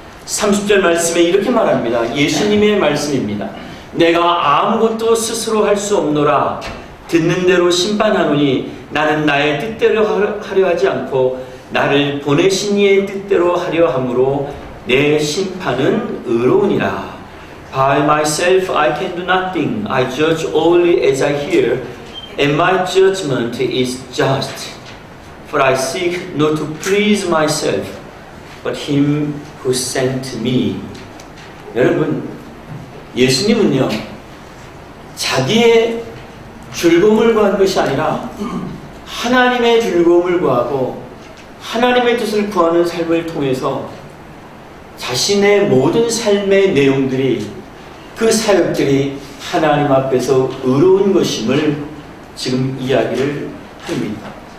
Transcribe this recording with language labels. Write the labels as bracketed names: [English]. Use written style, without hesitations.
[Korean] 30절 말씀에 이렇게 말합니다. 예수님의 말씀입니다. 내가 아무것도 스스로 할 수 없노라. 듣는 대로 심판하노니 나는 나의 뜻대로 하려 하지 않고 나를 보내신 이의 뜻대로 하려 함으로 내 심판은 의로우니라. [English] By myself I can do nothing. I judge only as I hear, and my judgment is just. For I seek not to please myself, but him who sent me. [Korean] 여러분, 예수님은요, 자기의 즐거움을 구한 것이 아니라 하나님의 즐거움을 구하고 하나님의 뜻을 구하는 삶을 통해서 자신의 모든 삶의 내용들이, 그 사역들이 하나님 앞에서 의로운 것임을 지금 이야기를 합니다.